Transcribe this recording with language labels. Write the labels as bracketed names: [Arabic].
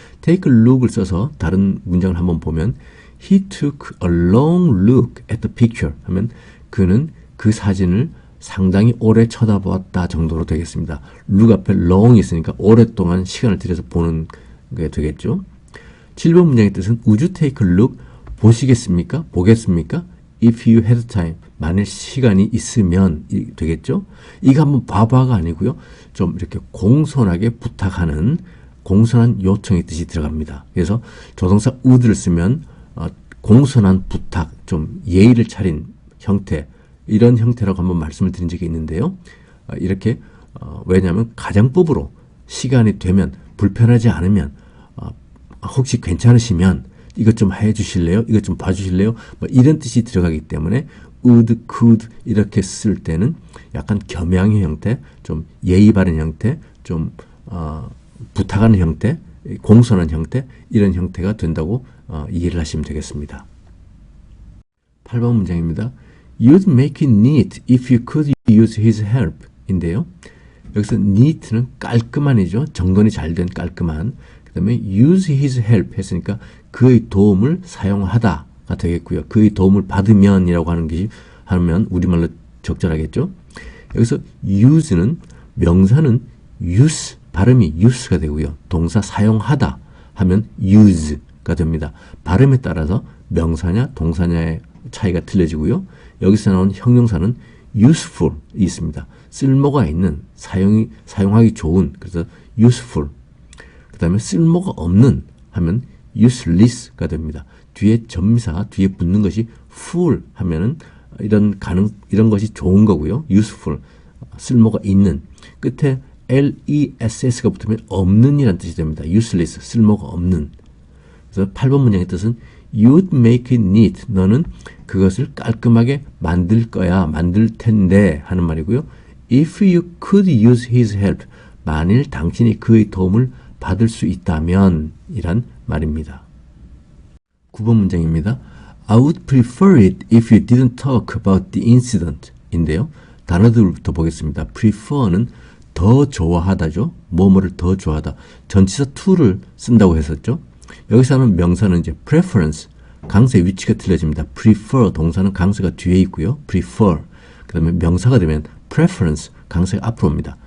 [Korean] take a look을 써서 다른 문장을 한번 보면 [English] He took a long look at the picture [Korean] 하면 그는 그 사진을 상당히 오래 쳐다보았다 정도로 되겠습니다. look 앞에 long이 있으니까 오랫동안 시간을 들여서 보는 게 되겠죠. 7번 문장의 뜻은 [English] Would you take a look? [Korean] 보시겠습니까? 보겠습니까? [English] If you had time. [Korean] 만일 시간이 있으면 되겠죠. 이거 한번 봐봐가 아니고요. 좀 이렇게 공손하게 부탁하는 공손한 요청의 뜻이 들어갑니다. 그래서 조동사 would를 쓰면 공손한 부탁, 좀 예의를 차린 형태, 이런 형태라고 한번 말씀을 드린 적이 있는데요. 이렇게 왜냐하면 가정법으로 시간이 되면 불편하지 않으면 혹시 괜찮으시면 이것 좀 해주실래요? 이것 좀 봐주실래요? 뭐 이런 뜻이 들어가기 때문에 would, could 이렇게 쓸 때는 약간 겸양의 형태, 좀 예의 바른 형태, 좀 부탁하는 형태, 공손한 형태 이런 형태가 된다고 이해를 하시면 되겠습니다. 8번 문장입니다. [English] You'd make it neat if you could use his help [Korean] 인데요. 여기서 neat는 깔끔한이죠. 정돈이 잘 된 깔끔한. 그 다음에 use his help 했으니까 그의 도움을 사용하다가 되겠고요. 그의 도움을 받으면 이라고 하면 우리말로 적절하겠죠. 여기서 use는 명사는 use, 발음이 use가 되고요. 동사 사용하다 하면 use가 됩니다. 발음에 따라서 명사냐 동사냐의 차이가 틀려지고요. 여기서 나온 형용사는 useful이 있습니다. 쓸모가 있는, 사용하기 좋은, 그래서 useful. 그 다음에 쓸모가 없는 하면 useless가 됩니다. 뒤에 접미사, 뒤에 붙는 것이 full 하면은 이런 것이 좋은 거고요. useful, 쓸모가 있는. 끝에 less가 붙으면 없는 이란 뜻이 됩니다. useless, 쓸모가 없는. 그래서 8번 문장의 뜻은 [English] You'd make it neat. [Korean] 너는 그것을 깔끔하게 만들 거야, 만들 텐데 하는 말이고요. [English] If you could use his help. [Korean] 만일 당신이 그의 도움을 받을 수 있다면 이란 말입니다. 9번 문장입니다. [English] I would prefer it if you didn't talk about the incident [Korean] 인데요. 단어들부터 보겠습니다. prefer는 더 좋아하다죠. 뭐뭐를 더 좋아하다. 전치사 to를 쓴다고 했었죠. 여기서는 명사는 이제 preference, 강세의 위치가 틀려집니다. prefer, 동사는 강세가 뒤에 있고요. prefer, 그 다음에 명사가 되면 preference, 강세가 앞으로 옵니다.